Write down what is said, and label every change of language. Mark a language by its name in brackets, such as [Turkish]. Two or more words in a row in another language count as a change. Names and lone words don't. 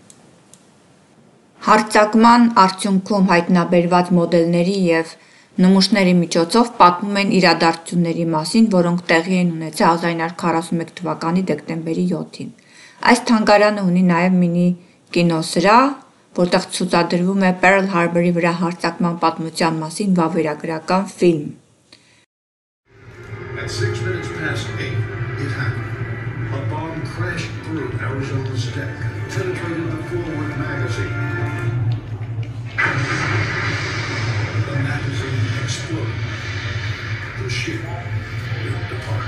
[Armenian] Հարձակման արդյունքում հայտնաբերված մոդելների եւ նմուշների միջոցով պատմում են իրադարձությունների մասին, որոնք տեղի են ունեցել 1941 թվականի դեկտեմբերի 7-ին։ Այս թանգարանը ունի նաև մինի կինոսրահ, որտեղ ցուցադրվում է Փերլ Հարբորի վրա հարձակման պատմության մասին վավերագրական ֆիլմ։ [English] At 6 minutes past 8, it happened. A bomb crashed through Arizona's deck, penetrated the forward magazine. The magazine exploded. The ship ripped apart.